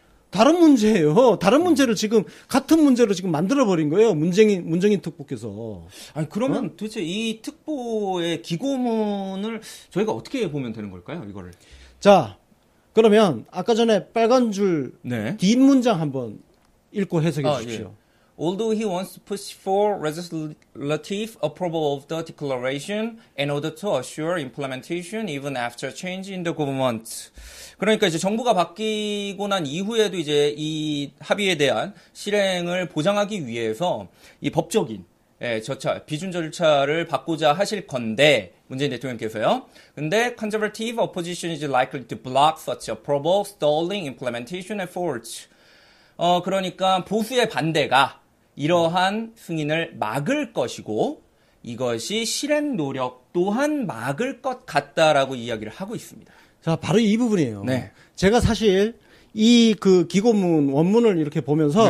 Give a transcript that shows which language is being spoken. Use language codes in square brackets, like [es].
[ko] 다른 문제예요. 다른 문제를 지금 같은 문제로 지금 만들어 버린 거예요. 문정인 특보께서. 아니 그러면 도대체 이 특보의 기고문을 저희가 어떻게 보면 되는 걸까요? 이거를. 자, 그러면 아까 전에 빨간 줄 네. 뒷문장 한번 읽고 해석해 주십시오. 예. [en] Although he wants to push for legislative approval of the declaration in order to assure implementation even after change in the government. 그러니까 이제 정부가 바뀌고 난 이후에도 이제 이 합의에 대한 실행을 보장하기 위해서 이 법적인 절차, 비준 절차를 받고자 하실 건데 문재인 대통령께서요. [ko] 근데 [en] conservative opposition is likely to block such approval, stalling implementation efforts. [ko] 그러니까 보수의 반대가 이러한 승인을 막을 것이고 이것이 실행 노력 또한 막을 것 같다라고 이야기를 하고 있습니다. 자, 바로 이 부분이에요. 네. 제가 사실 이 그 기고문 원문을 이렇게 보면서